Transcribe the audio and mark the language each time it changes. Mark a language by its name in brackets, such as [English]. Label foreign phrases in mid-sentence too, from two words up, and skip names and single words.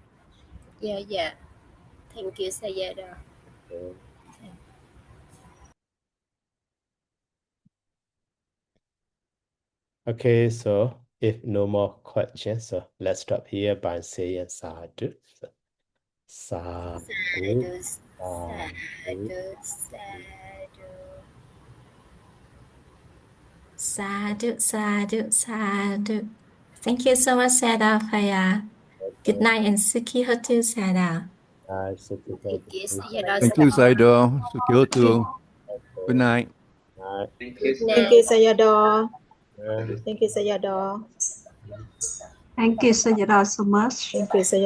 [English] Yeah. Thank you, Sayadaw. Okay. Okay, so if no more questions, so let's stop here by saying sadhu. So, sadhu. [Pali] Sadhu, sadhu. Sadhu, sadhu, sadhu. [English] Thank you so much, Sada Phaya. Good night and [Pali] Suki Hotu, [English] Sada. Thank you, Sayadaw. Thank you, Saido. Sukyoto. Good night. Good Thank you, night. Sayadaw. Thank you, Sayadaw. Thank you, Sayadaw, so much.